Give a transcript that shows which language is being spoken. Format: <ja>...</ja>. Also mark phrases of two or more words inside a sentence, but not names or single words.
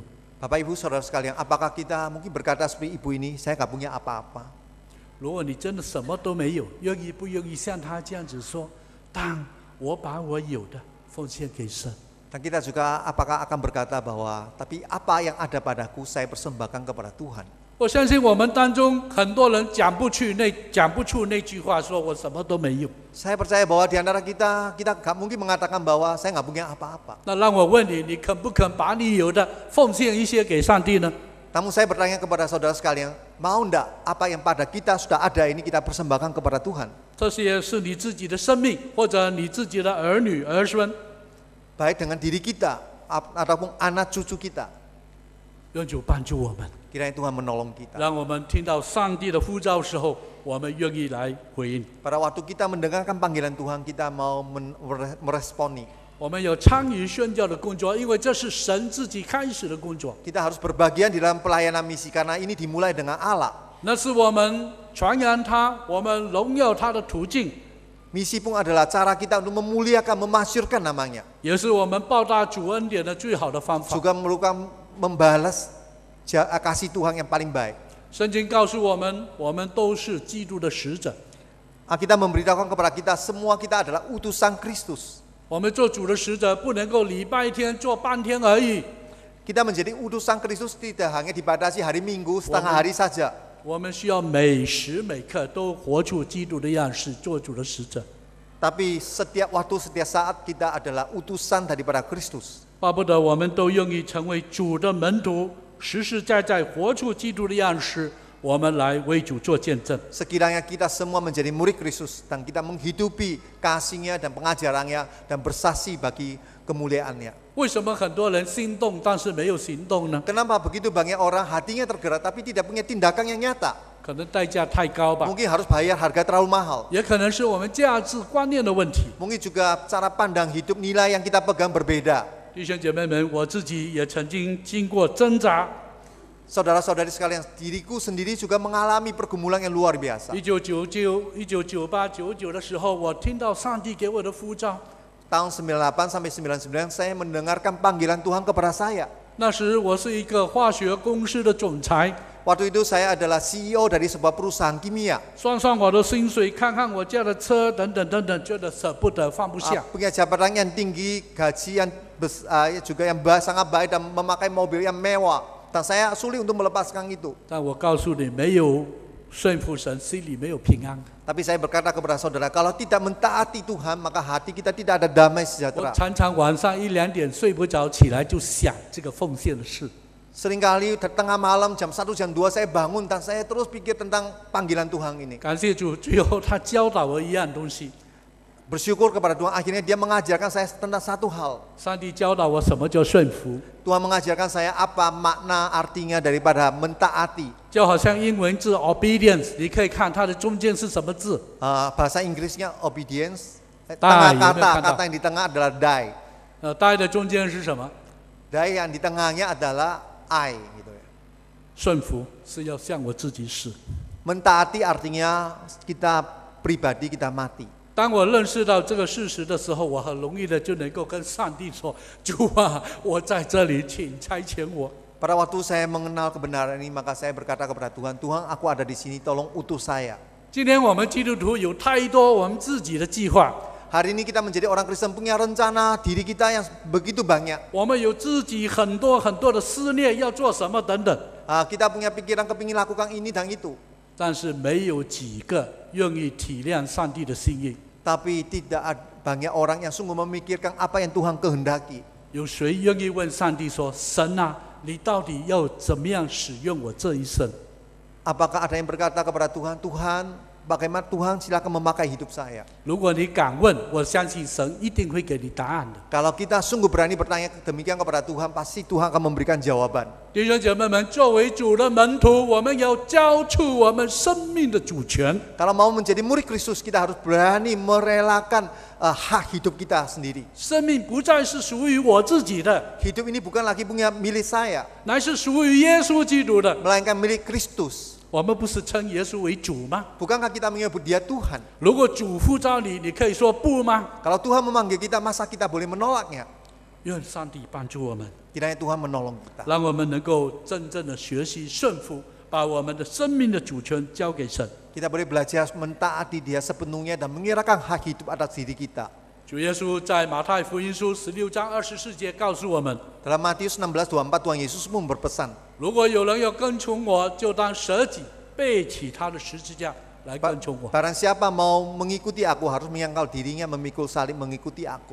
<id>Bapak Ibu Saudara sekalian, apakah kita mungkin berkata seperti ibu ini, saya nggak punya apa-apa.</id> <zh>如果你真的什么都没有，愿意不愿意像她这样子说？但我把我有的奉献给神。</zh> <id>Dan kita juga apakah akan berkata bahwa, tapi apa yang ada padaku saya persembahkan kepada Tuhan.</id> <zh>我相信我们当中很多人讲不出那句话，说我什么都没有。</zh> <id>Saya percaya bahwa di antara kita nggak mungkin mengatakan bahwa saya nggak punya apa-apa.</id> <zh>那让我问你，你肯不肯把你有的奉献一些给上帝呢？</zh> <id>Namun saya bertanya kepada saudara sekalian, mau enggak apa yang pada kita sudah ada ini kita persembahkan kepada Tuhan?</id> <zh>这些是你自己的生命，或者你自己的儿女儿孙。</zh> <id>Baik dengan diri kita ataupun anak cucu kita.</id> <zh>愿主帮助我们，</zh> <id>Kiranya Tuhan menolong kita.</id> <zh>让我们听到上帝的呼召时候，我们愿意来回应。</zh> <id>Pada waktu kita mendengarkan panggilan Tuhan, kita mau meresponi.</id> <zh>我们有参与宣教的工作，因为这是神自己开始的工作。</zh> <id>Kita harus berbagian di dalam pelayanan misi karena ini dimulai dengan Allah.</id> <zh>那是我们传扬他、我们荣耀他的途径，</zh> <id>Misi pun adalah cara kita untuk memuliakan, memasyurkan namanya.</id> <zh>也是我们报答主恩典的最好的方法。</zh> <id>Juga merupakan membalas kasih Tuhan yang paling baik.</id> <zh>圣经告诉我们都是基督的使者。</zh> <id>Kita memberitahukan kepada kita semua kita adalah utusan Kristus.</id> <zh>我们做主的使者，不能够礼拜天做半天而已。</zh> <id>Kita menjadi utusan Kristus tidak hanya dibatasi hari Minggu setengah hari saja.</id> <zh>我们需要每时每刻都活出基督的样式，做主的使者。</zh> <id>Tapi setiap waktu, setiap saat kita adalah utusan daripada Kristus.</id> <zh>巴不得我们都愿意成为主的门徒，实实在在活出基督的样式，我们来为主做见证。</zh> <id>Sekiranya kita semua menjadi murid Kristus dan kita menghidupi kasih-Nya dan pengajarannya dan bersaksi bagi kemuliaan-Nya.</id> <zh>为什么很多人心动，但是没有行动呢？</zh> <id>Kenapa begitu banyak orang hatinya tergerak tapi tidak punya tindakan yang nyata?</id> <zh>可能代价太高吧，</zh> <id>Mungkin harus bayar harga terlalu mahal.</id> <zh>也可能是我们价值观念的问题。</zh> <id>Mungkin juga cara pandang hidup, nilai yang kita pegang berbeda.</id> <zh>弟兄姐妹们，我自己也曾经经过挣扎。</zh> <id>Saudara-saudari sekalian, diriku sendiri juga mengalami pergumulan yang luar biasa.</id> <zh>1999、1998、99 的时候，我听到上帝给我的呼召。</zh> <id>Tahun 98 sampai 99 saya mendengarkan panggilan Tuhan kepada saya.</id> <zh>那时我是一个化学公司的总裁，</zh> <id>Waktu itu saya adalah CEO dari sebuah perusahaan kimia.</id> <zh>算算我的薪水，看看我家的车，等等等等，觉得舍不得，放不下。</zh> <id>Punya jabatan yang tinggi, gaji yang juga yang sangat baik dan memakai mobil yang mewah. Dan saya sulit untuk melepaskan itu.</id> <zh>但我告诉你，没有顺服神，心里没有平安。</zh> <id>Tapi saya berkata kepada saudara, kalau tidak mentaati Tuhan, maka hati kita tidak ada damai</id> <zh>我</zh> <id>sejahtera.</id> <zh>常常晚上1、2点睡不着，起来就想这个奉献的事。</zh> <id>Seringkali tengah malam jam 1, jam 2 saya bangun dan saya terus pikir tentang panggilan Tuhan ini.</id> <zh>感谢主，最后他教导我一样东西。</zh> <id>Bersyukur kepada Tuhan, akhirnya dia mengajarkan saya tentang satu hal.</id> <zh>上帝教导我什么叫顺服，</zh> <id>Tuhan mengajarkan saya apa makna artinya daripada mentaati.</id> <zh>就好像英文字 obedience， 你可以看它的中间是什么字。</zh> <id>Bahasa Inggrisnya obedience. Die, Tengah kan, kata yang di tengah adalah die.</id> <zh>die 的中间是什么？</zh> <id>Die yang di tengahnya adalah I. Gitu ya.</id> <zh>顺服是要向我自己死。</zh> <id>Mentaati artinya kita pribadi kita mati.</id> <zh>当我认识到这个事实的时候，我很容易的就能够跟上帝说：“主啊，我在这里，请差遣我。”</zh> <id>Pada waktu saya mengenal kebenaran ini, maka saya berkata kepada Tuhan, Tuhan aku ada di sini, tolong utus saya.</id> <zh>今天我们基督徒有太多我们自己的计划，</zh> <id>Hari ini kita menjadi orang Kristen punya rencana diri kita yang begitu banyak.</id> <zh>我们有自己很多很多的思念，要做什么等等。</zh> <id>Kita punya pikiran kepingin lakukan ini dan itu.</id> <zh>但是没有几个愿意体谅上帝的心意。</zh> <id>Tapi tidak banyak orang yang sungguh memikirkan apa yang Tuhan kehendaki.</id> <zh>有谁愿意问上帝说：“神啊，你到底要怎么样使用我这一生？”</zh> <id>Apakah ada yang berkata kepada Tuhan, Tuhan, bagaimana Tuhan silakan memakai hidup saya.</id> <zh>如果你敢问，我相信神一定会给你答案的。</zh> <id>Kalau kita sungguh berani bertanya demikian kepada Tuhan, pasti Tuhan akan memberikan jawaban.</id> <zh>弟兄姐妹们，作为主的门徒，我们要交出我们生命的主权。</zh> <id>Kalau mau menjadi murid Kristus, kita harus berani merelakan hak hidup kita sendiri.</id> <zh>生命不再是属于我自己的，</zh> <id>Hidup ini bukan lagi punya milik saya,</id> <zh>乃是属于耶稣基督的。</zh> <id>melainkan milik Kristus.</id> <zh>我们不是称耶稣为主吗？</zh> <id>Bukankah kita menyebut dia Tuhan?</id> <zh>如果主呼召你，你可以说不吗？</zh> <id>Kalau Tuhan memanggil kita, masa kita boleh menolaknya?</id> <zh>愿上帝帮助我们，</zh> <id>Kiranya Tuhan menolong kita.</id> <zh>让我们能够真正的学习顺服，把我们的生命的主权交给神。</zh> <id>Kita boleh belajar mentaati dia sepenuhnya dan menyerahkan hak hidup atas diri kita.</id> <zh>主耶稣在马太福音书16章24节告诉我们：</zh> <id>Dalam Matius 16:24 Tuhan Yesus pun berpesan,</id> <zh>如果有人要跟从我，就当舍己，背起他的十字架来跟从我。</zh> <id>barang siapa mau mengikuti aku harus menyangkal dirinya, memikul salib mengikuti aku.</id>